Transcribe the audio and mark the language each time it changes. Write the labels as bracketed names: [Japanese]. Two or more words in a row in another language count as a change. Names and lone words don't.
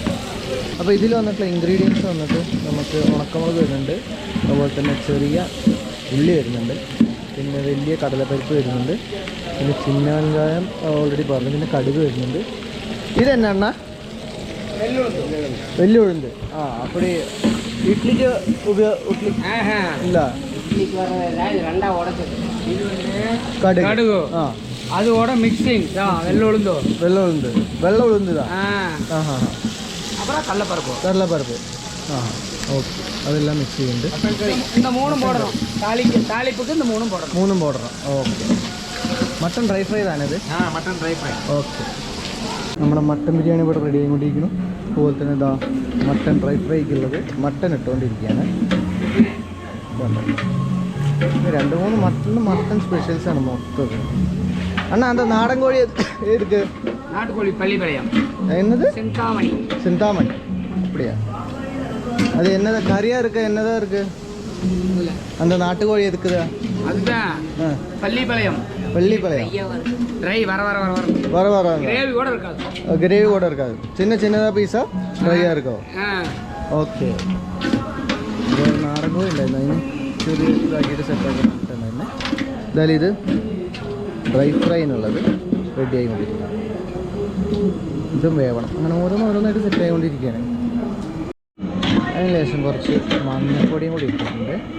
[Malayalam] അപ്പോൾ ഇതിൽ വന്നിട്ടുള്ള ഇൻഗ്രീഡിയൻസ് വന്നിട്ട് നമുക്ക് ഉണക്കമുളക് വരുന്നുണ്ട്, അതുപോലെ തന്നെ ചെറിയ ഉള്ളി വരുന്നുണ്ട്, പിന്നെ വലിയ കടലപ്പരിപ്പ് വരുന്നുണ്ട്, പിന്നെ [Tamil] சின்ன வெங்காயம் [Malayalam] ഓൾറെഡി പറഞ്ഞു, പിന്നെ കടുക് വരുന്നുണ്ട്. ഇതെന്നാ വലിയ ഉഴുന്ന്. [Tamil] ആ அப்படி இட்லிக்கு இட்லி இல்ல இட்லிக்கு வரல இது ரெண்டா உடைச்சது. இது வந்து கடுகு. அதோட மிக்சிங் வெள்ளை உளுந்து. வெள்ளை உளுந்து தான். அப்புறம் கடலைப்பருப்பு. ஓகே, அதெல்லாம் மிக்ஸ் ചെയ്യുന്നുണ്ട്. இந்த மூணும் போடணும். தாளிப்புக்கு இந்த மூணும் போடணும். [Malayalam] ഓക്കെ. [English] mutton dry fry [Malayalam] താനത്? [English] mutton dry fry. [Malayalam] ഓക്കെ. നമ്മുടെ [English] mutton biryani [Malayalam] ഇവിടെ റെഡി ആയിക്കൊണ്ടിരിക്കുന്നു. അതുപോലെ തന്നെ ഇതാ മട്ടൻ ഡ്രൈ ഫ്രൈക്കുള്ളത് മട്ടൻ ഇട്ടുകൊണ്ടിരിക്കുകയാണ്. 2-3 മട്ടൻ സ്പെഷ്യൽസാണ് മൊത്തം. അണ്ണാ എന്താ നാടൻ കോഴി ഏതൊക്കെ? നാട്ടുകോഴി പള്ളിപ്പാളയം. എന്നത്? [Tamil] சிந்தாமணி. அப்படியா? அது என்னதா கறியா இருக்கு, என்னதா இருக்கு அந்த நாட்டுக்கோழி எதுக்குதா? அதுதான் பள்ளிப்பாளையம். ட்ரை வர கிரேவி கூட இருக்காது. சின்னதாக பீஸா ட்ரையாக இருக்கும். [Malayalam] ഓക്കെ. നാടൻ കോഴി ഉണ്ടായിരുന്നു, അതിന് ചെറിയ ഇതാക്കിയിട്ട് സെറ്റാക്കി ഇട്ടിട്ടുണ്ടായിരുന്നു. എന്തായാലും ഇത് ഡ്രൈ ഫ്രൈനുള്ളത് റെഡി ആയിക്കൊണ്ടിരിക്കുകയാണ്. ഇതും വേവണം. അങ്ങനെ ഓരോന്നായിട്ട് സെറ്റ് ആയിക്കൊണ്ടിരിക്കുകയാണ്. അതിന് ശേഷം കുറച്ച് മഞ്ഞൾപ്പൊടിയും കൂടി ഇട്ടിട്ടുണ്ട്.